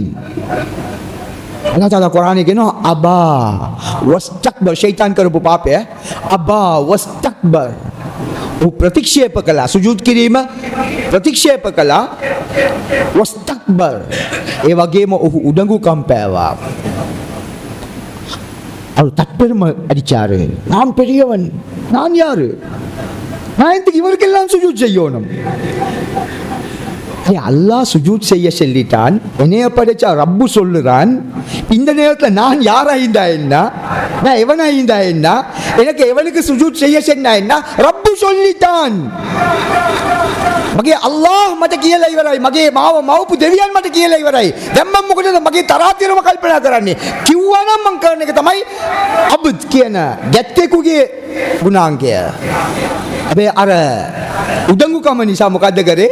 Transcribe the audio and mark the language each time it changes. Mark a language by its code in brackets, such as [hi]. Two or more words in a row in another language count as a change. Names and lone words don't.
[si] අල්ලාහ් තාලා කුරානයේ කියනවා [ar] أبى واستكبر. [si] ෂයිතාන් කරපු පාපය [ar] أبى واستكبر. [si] ਉਹ ප්‍රතික්ෂේප කළා. සුජූද් කිරීම ප්‍රතික්ෂේප කළා. වස්තක්බර්. ඒ වගේම ඔහු උඩඟුකම් පෑවා. [ta] அவர் தற்பெருமை அடிச்சாரு. நான் பெரியவன், நான் யாரு? நான் இதுக்கு இவருக்கெல்லாம் சுஜூத் செய்யணும். அல்லாஹ் சுஜூத் செய்ய சொல்லிட்டான். என்னைய படைச்சா ரப்பு சொல்லுறான். இந்த நேரத்தில் நான் யாரா இருந்தா என்ன, நான் எவனா இருந்தா என்ன, எனக்கு எவனுக்கு சுஜூத் செய்ய சொன்னா என்ன? ரப்பு சொல்லிட்டான். [si] මගේ අල්ලාහ් මට කියලා ඉවරයි. මගේ මවපු දෙවියන් මට කියලා ඉවරයි. දැන් මම මොකටද මගේ තරාතිරම කල්පනා කරන්නේ? කිව්වනම් මං කරන එක තමයි අබ්ද් කියන ගැත්තෙකුගේ ගුණාංගය. හැබැයි අර උදඟුකම නිසා මොකද්ද කරේ?